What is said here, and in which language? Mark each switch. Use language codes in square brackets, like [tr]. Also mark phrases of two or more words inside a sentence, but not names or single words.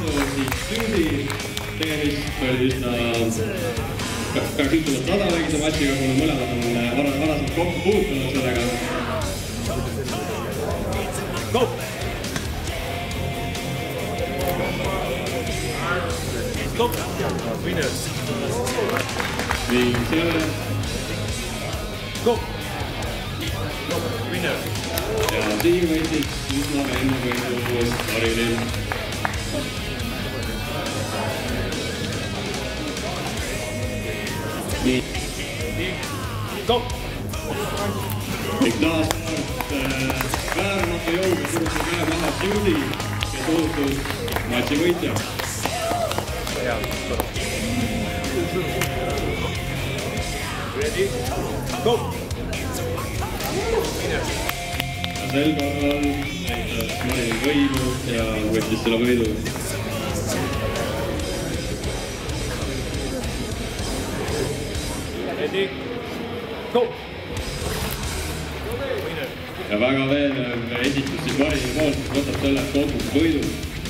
[et] siis Susi. Tegemist oli üsna peaks ütlema tasavägise matšiga, kuna mõlemad on varasemalt kokku puutunud sellega. [en] Go! Stop! [et] Winners! Ning selle... [en] Go! Winner! [et] Ja siin võitis üsna enne võitu Marilyn. Nii. Go! Ning taas vääramatu jõuga surutud käe maha Susi, kes osutus matši võitja. [en] Ready? Go! [et] Sel korral näitas Marilyn võidu ja võttis selle võidu. Ready? Go! Ja väga veenev esitus siis Marilyn poolt, võtab selle konkursi võidu.